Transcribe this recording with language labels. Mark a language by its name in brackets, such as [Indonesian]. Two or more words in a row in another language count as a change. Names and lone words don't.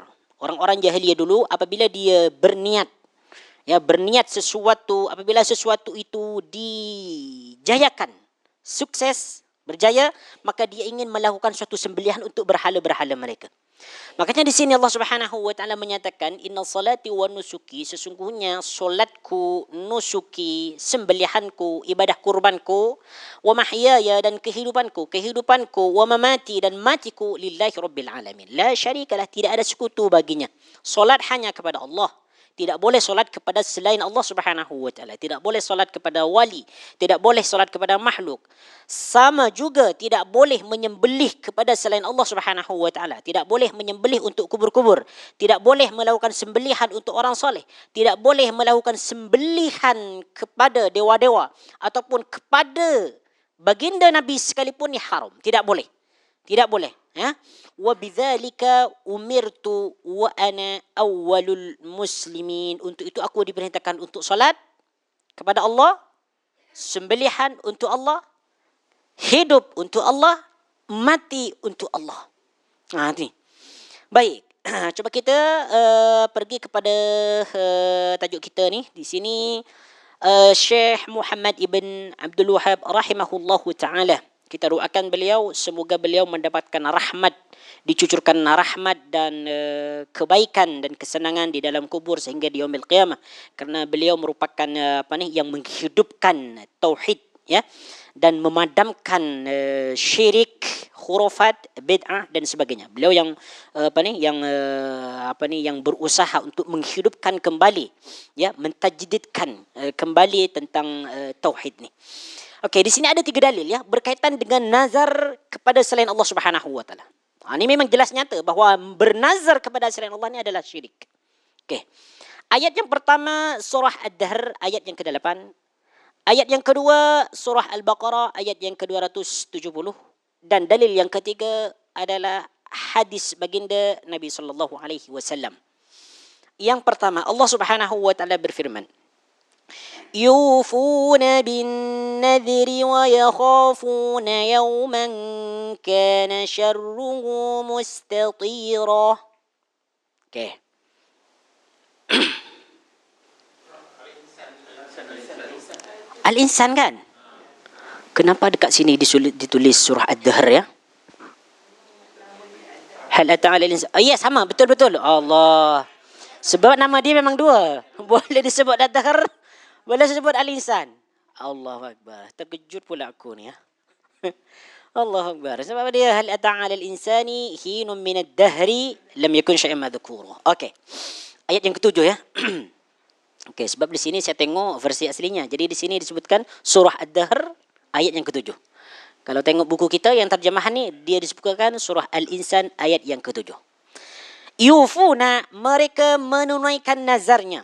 [Malay] Orang-orang jahiliyah dulu apabila dia berniat sesuatu, apabila sesuatu itu dijayakan, sukses, berjaya, maka dia ingin melakukan suatu sembelihan untuk berhala-berhala mereka. Makanya di sini Allah [Arabic] سبحانه وتعالى [Malay] menyatakan [Arabic] إن صلاتي ونسكي, [Malay] sesungguhnya solatku, nusuki, sembelihanku, ibadah kurbanku, [Arabic] ومحياي [Malay] dan kehidupanku, [Arabic] ومماتي [Malay] dan matiku [Arabic] لله رب العالمين. لا شريك له, [Malay] tidak ada sekutu baginya. Solat hanya kepada Allah. Tidak boleh solat kepada selain Allah [Arabic] سبحانه وتعالى. [Malay] Tidak boleh solat kepada wali, tidak boleh solat kepada makhluk. Sama juga tidak boleh menyembelih kepada selain Allah [Arabic] سبحانه وتعالى. [Malay] Tidak boleh menyembelih untuk kubur-kubur. Tidak boleh melakukan sembelihan untuk orang soleh. Tidak boleh melakukan sembelihan kepada dewa-dewa ataupun kepada baginda Nabi sekalipun, ni haram. Tidak boleh. Tidak boleh. [Arabic] وبذلك أمرت وأنا أول المسلمين. [Malay] Untuk itu aku diperintahkan untuk solat kepada Allah, sembelihan untuk Allah, hidup untuk Allah, mati untuk Allah. Ni. Baik. Coba kita pergi kepada tajuk kita ni. Di sini Syekh Muhammad ibn Abdul Wahhab [Arabic] رحمه الله تعالى. [Malay] Kita doakan beliau, semoga beliau mendapatkan rahmat, dicucurkan rahmat dan kebaikan dan kesenangan di dalam kubur sehingga di [Arabic] يوم القيامة. [Malay] Karena beliau merupakan yang menghidupkan tauhid ya, dan memadamkan syirik, khurafat, bid'ah dan sebagainya. Beliau yang yang berusaha untuk menghidupkan kembali ya, mentajdidkan kembali tentang tauhid ni. Okey, di sini ada 3 dalil ya berkaitan dengan nazar kepada selain Allah [Arabic] سبحانه وتعالى. [Malay] Ini memang jelas nyata bahawa bernazar kepada selain Allah ni adalah syirik. Okey. Ayat yang pertama surah Ad-Dahr ayat yang ke-8. Ayat yang kedua surah Al-Baqarah ayat yang ke-270 dan dalil yang ketiga adalah hadis baginda Nabi [Arabic] صلى الله عليه وسلم. [Malay] Yang pertama, Allah [Arabic] سبحانه وتعالى [Malay] berfirman, [Arabic] يوفون بالنذر ويخافون يوما كان شره مستطيرا. [Malay] Okay. Al-Insan kan? Kenapa dekat sini ditulis surah Ad-Dahr ya? [Arabic] هل أتى على الإنسان. [Malay] Ya, sama, betul-betul. Allah. Sebab nama dia memang 2. Boleh disebut Ad-Dahr, boleh disebut Al-Insan. [Arabic] الله أكبر. [Malay] Terkejut pula aku ni ya. [Arabic] الله أكبر. [Malay] Sebab dia [Arabic] هل أتى على الإنسان حين من الدهر لم يكن شيئا مذكورا. [Malay] Okey. Ayat yang ke-7 ya. Okey, sebab di sini saya tengok versi aslinya. Jadi di sini disebutkan surah Ad-Dahr ayat yang ke-7. Kalau tengok buku kita yang terjemahan ni, dia disebutkan surah Al-Insan ayat yang ke-7. Yufuna, mereka menunaikan nazarnya.